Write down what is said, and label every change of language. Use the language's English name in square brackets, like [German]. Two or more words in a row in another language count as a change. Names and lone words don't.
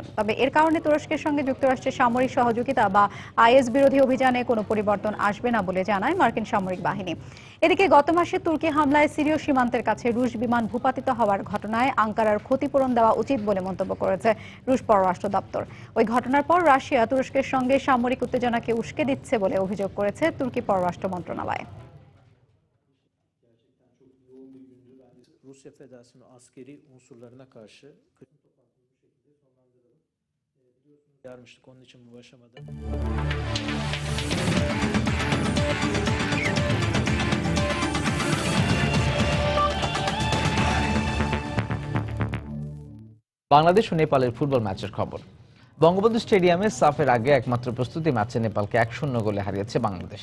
[Bangla] তবে এর কারণে তুরস্কের সঙ্গে যুক্তরাষ্ট্রের সামরিক সহযোগিতা বা আইএস বিরোধী অভিযানে কোনো পরিবর্তন আসবে না বলে জানায় মার্কিন সামরিক বাহিনী। এদিকে গত মাসে তুর্কি হামলায় সিরীয় সীমান্তের কাছে রুশ বিমান ভূপাতিত হওয়ার ঘটনায় আঙ্কারার ক্ষতিপূরণ দেওয়া উচিত বলে মন্তব্য করেছে রুশ পররাষ্ট্র দপ্তর। ওই ঘটনার পর রাশিয়া তুরস্কের সঙ্গে সামরিক উত্তেজনাকে উস্কে দিচ্ছে বলে অভিযোগ করেছে তুর্কি পররাষ্ট্র মন্ত্রণালয়। [Turkish] Rusya Federasyonu askeri unsurlarına karşı yarmıştık. Onun için bu aşamada [Bangla] বাংলাদেশ ও নেপালের ফুটবল ম্যাচের খবর। বঙ্গবন্ধু স্টেডিয়ামে সাফের আগে একমাত্র প্রস্তুতি ম্যাচে নেপালকে 1-0 গোলে হারিয়েছে বাংলাদেশ।